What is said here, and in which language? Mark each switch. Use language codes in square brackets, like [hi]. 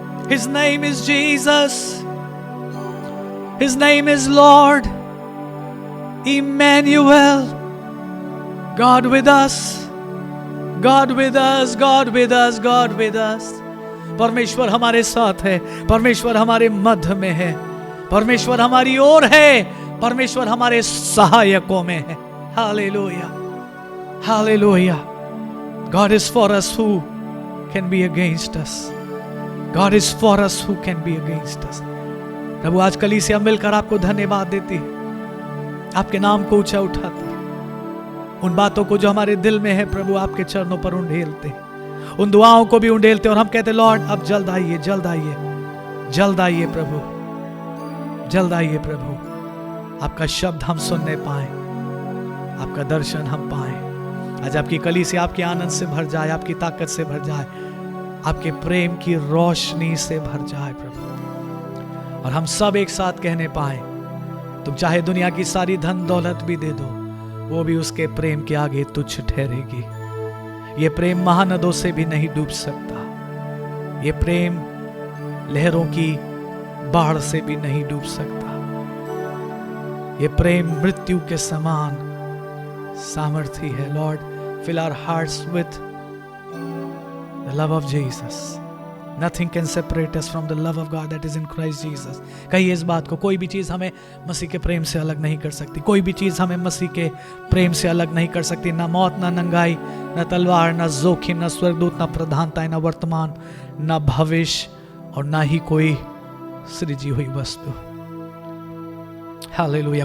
[en] His name is Jesus, his name is lord Emmanuel, God with us, God with us, God with us, God with us। [hi] परमेश्वर हमारे साथ है, परमेश्वर हमारे मध्य में है, परमेश्वर हमारी ओर है, परमेश्वर हमारे सहायकों में है। Hallelujah, hallelujah. [en] God is for us, who can be against us? God is for us, who can be against us? [hi] प्रभु आज कलीसिया मिलकर आपको धन्यवाद देती है, आपके नाम को ऊंचा उठाती है, उन बातों को जो हमारे दिल में है प्रभु आपके चरणों पर उंडेलते, उन दुआओं को भी उंडेलते, और हम कहते लॉर्ड अब जल्द आइए, जल्द आइए, जल्द आइए प्रभु, जल्द आइए प्रभु। आपका शब्द हम सुनने पाए, आपका दर्शन हम पाए। आज आपकी कलीसिया आपके आनंद से भर जाए, आपकी ताकत से भर जाए, आपके प्रेम की रोशनी से भर जाए प्रभु, और हम सब एक साथ कहने पाए तुम चाहे दुनिया की सारी धन दौलत भी दे दो, वो भी उसके प्रेम के आगे तुच्छ ठहरेगी। ये प्रेम महानदों से भी नहीं डूब सकता, ये प्रेम लहरों की बाढ़ से भी नहीं डूब सकता। ये प्रेम मृत्यु के समान सामर्थी है। [en] Lord, fill our hearts with the love of Jesus. Nothing can separate us from the love of God that is in Christ Jesus. [hi] कहिए इस बात को, कोई भी चीज हमें मसीह के प्रेम से अलग नहीं कर सकती। कोई भी चीज हमें मसीह के प्रेम से अलग नहीं कर सकती। ना मौत, ना नंगाई, ना तलवार, ना जोखिम, ना स्वर्गदूत, ना प्रधानताएं, ना वर्तमान, ना भविष्य, और ना ही कोई सृजी हुई वस्तु। हालेलुया।